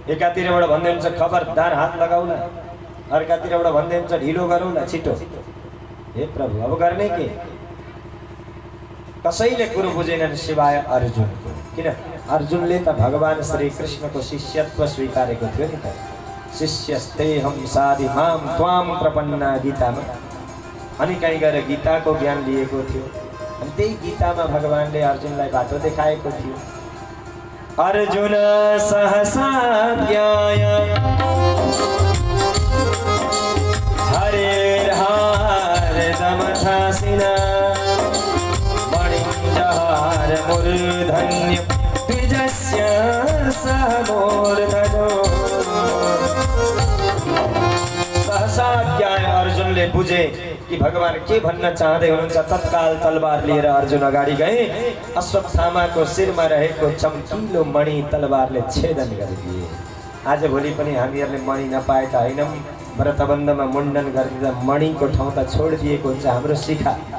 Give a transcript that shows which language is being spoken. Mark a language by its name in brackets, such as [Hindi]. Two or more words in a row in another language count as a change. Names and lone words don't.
[Nepali] एकातिरबाट भन्दै हुन्छ खबरदार हात लगाउला, अर्कातिरबाट भन्दै हुन्छ ढिलो गरौँला छिटो। हे प्रभु अब गर्ने के? कसैले कुरो बुझेनन् सिवाय अर्जुनको। किन? अर्जुनले त भगवान श्री कृष्णको शिष्यत्व स्वीकारेको थियो नि त। [Sanskrit] शिष्यस्तेहं साधि मां त्वां प्रपन्ना गीतामा। [Nepali] अनि कहीँ गएर गीताको ज्ञान लिएको थियो। अनि त्यही गीतामा भगवानले अर्जुनलाई बाटो देखाएको थियो। [Sanskrit] अर्जुन सहसा ज्ञाय हरेर्हारदमथासिना मणिञ्जहार मूर्धन्य द्विजस्य सह मूर्धनो। सहसा ज्ञाय [Nepali] अर्जुनले बुझे कि भगवान के भन्न चाहँदै हुनुहुन्छ। तत्काल तलवार लिएर अर्जुन अगाडि गए। अश्वत्थामाको शिरमा रहेको चम्किलो मणि तलवारले छेदन गरिदिए। आज भोलि पनि हामीहरूले मणि नपाए त हैनौँ। व्रतबन्धमा मुण्डन गरिदिँदा मणिको ठाउँ त छोडिदिएको हुन्छ हाम्रो शिखा।